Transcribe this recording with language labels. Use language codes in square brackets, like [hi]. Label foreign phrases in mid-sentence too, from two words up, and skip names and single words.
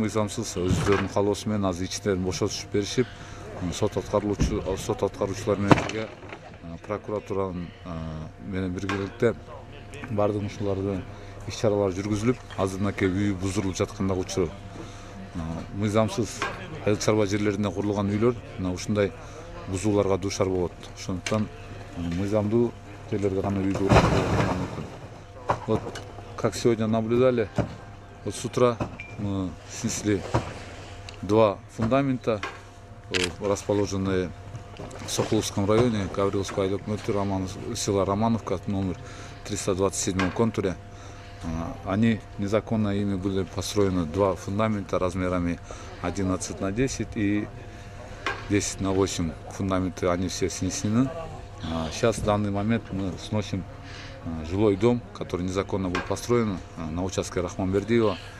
[ky] Мыйзамсыз өздөрүнүн каалоосу менен азыр ичтерин бошотушуп беришип, сот аткаруучулар менен бирге прокуратуранын менен биргеликте бардык ушулардын иш-чаралары жүргүзүлүп, азыр мынакей үй бузулуп жаткандагы учуру. Мыйзамсыз айыл чарба жерлерине курулган үйлөр мына ушундай бузууларга дуушар болот. Ошондуктан мыйзамдуу жерлерде гана үйдү куруу мүмкүн. [ru] Вот как сегодня наблюдали, вот с утра мы снесли 2 фундамента, расположенные в Сокуловском районе, [ky] Гавриловского айыл өкмөтү, [ru] села Романовка, номер 327 контуре. Они незаконно, ими были построены 2 фундамента размерами 11 на 10 и 10 на 8 фундаменты, они все снесены. Сейчас в данный момент мы сносим жилой дом, который незаконно был построен на участке Рахманбердиева.